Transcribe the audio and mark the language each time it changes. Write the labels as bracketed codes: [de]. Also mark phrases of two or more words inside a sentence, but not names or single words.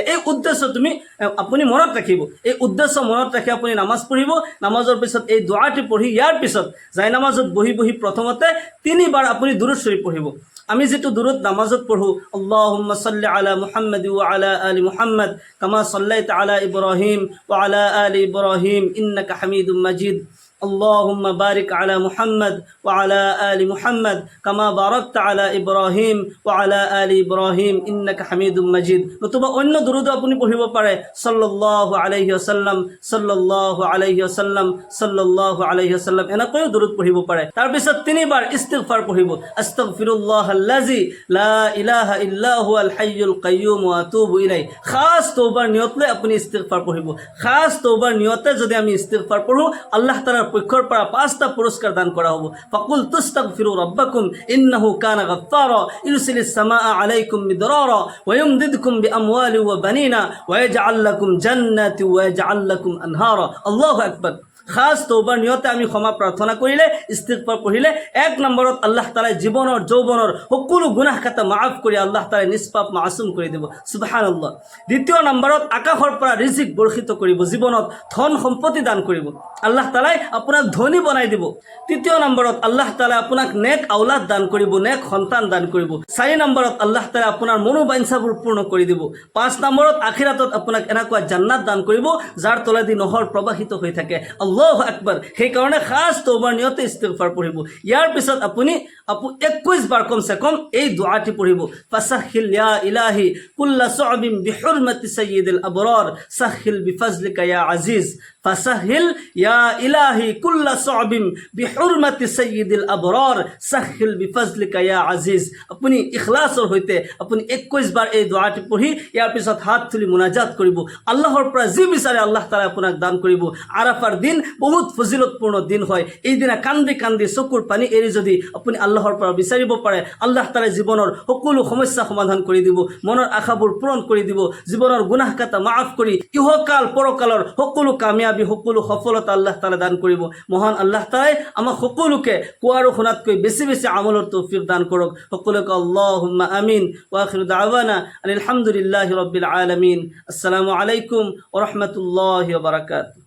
[as] এই উদ্দেশ্য আপুনি মনত ৰাখিব। এই উদ্দেশ্য মনত ৰাখি আপুনি নামাজ পঢ়িব। নামাজৰ পিছত এই দোৱাটি পঢ়ি ইয়াৰ পিছত যাই নামাজত বহি বহি প্ৰথমতে 3 বাৰ আপুনি দুৰুদ শৰীফ পঢ়িব। আমি যেটো দুরুদ নামাজত পড়ো, [ar] اللهم صل على محمد وعلى آل محمد كما صليت على إبراهيم وعلى آل إبراهيم إنك حميد مجيد. اللهم بارك على محمد وعلى آل محمد كما باركت على إبراهيم وعلى آل إبراهيم إنك حميد مجيد। [as] নতুবা অন্য দুরুদ আপনি পঢ়িব পাৰে, [ar] صلى الله عليه وسلم، صلى الله عليه وسلم، صلى الله عليه وسلم, [as] এনেকৈ দুরুদ পঢ়িব পাৰে। তাৰ পিছত 3 বাৰ ইস্তিগফাৰ পঢ়িব, [ar] أستغفر الله الذي لا إله إلا هو الحي القيوم وأتوب إليه. [as] খাস তওবার নিয়ত লৈ আপুনি ইস্তিগফাৰ পঢ়িব। খাস তওবার নিয়তে যদি আমি ইস্তিগফাৰ পঢ়ো, আল্লাহ তাআলাৰ পক্ষৰ পৰা 5টা পুৰস্কাৰ দান কৰা হ'ব। [ar] فقلت استغفروا ربكم إنه كان غفارا يرسل السماء عليكم مدرارا ويمددكم بأموال وبنين ويجعل لكم جنات ويجعل لكم أنهارا. الله أكبر. [as] খাস তৌবার নিয়তে আমি ক্ষমা প্ৰাৰ্থনা কৰিলে, ইস্তিগফাৰ পঢ়িলে 1 নম্বৰত আল্লাহ তাআলাই জীৱনৰ যৌৱনৰ সকলো গুনাহ খাতা মাফ কৰি আল্লাহ তাআলাই নিষ্পাপ মাসুম কৰি দিব, সুবহানাল্লাহ। 2 নম্বৰত আকাশৰ পৰা ৰিজিক বৰ্ষিত কৰিব, জীৱনত ধন সম্পত্তি দান কৰিব, আল্লাহ তাআলাই আপোনাক ধনী বনাই দিব। 3 নম্বৰত আল্লাহ তাআলাই আপোনাক নেক আওলাদ দান কৰিব, নেক সন্তান দান কৰিব। 4 নম্বৰত আল্লাহ তাআলাই আপোনাৰ মনোবাঞ্ছাবোৰ পূৰ্ণ কৰি দিব। 5 নম্বৰত আখিৰাতত আপোনাক এনেকুৱা জান্নাত দান কৰিব যাৰ তলেদি নহৰ প্ৰবাহিত হৈ থাকে। [ar] الله أكبر. [as] সেইকাৰণে খাস তৌবাৰ নিয়তে ইস্তিগফাৰ পঢ়িব। ইয়াৰ পিছত আপুনি 21 বাৰ কমসে কম এই দোয়াটি পঢ়িব, [ar] فسهل يا إلهي كل صعب بحرمة سيد الأبرار سهل بفضلك يا عزيز, فسهل يا إلهي كل صعب بحرمة سيد الأبرار سهل بفضلك يا عزيز. [as] আপুনি ইখলাসৰ সৈতে আপুনি 21 বাৰ এই দোয়াটি পঢ়ি ইয়াৰ পিছত হাত তুলি মুনাজাত কৰিব। আল্লাহৰ পৰা যি বিচাৰে আল্লাহ তাআলা আপোনাক দান কৰিব। আৰাফাৰ দিন বহুত ফজিলতপূৰ্ণ দিন হয়। এই দিনা কান্দি কান্দি চকুৰ পানী এৰি যদি আপুনি আল্লাহৰ পৰা বিচাৰিব পাৰে, আল্লাহ তাআলাই জীৱনৰ সকলো সমস্যা সমাধান কৰি দিব, মনৰ আশাবোৰ পূৰণ কৰি দিব, জীৱনৰ গুনাহ কাটা মাফ কৰি ইহকাল পৰকালৰ সকলো কামিয়াবী, সকলো সফলতা আল্লাহ তাআলা দান কৰিব। মহান আল্লাহ তাআলাই আমাক সকলোকে কোৱা আৰু শুনাতকৈ বেছি বেছি আমলৰ তৌফিক দান কৰক। [ar] সকলোকে اللهم آمين. وآخر دعوانا الحمد لله رب العالمين. السلام عليكم ورحمة الله وبركاته.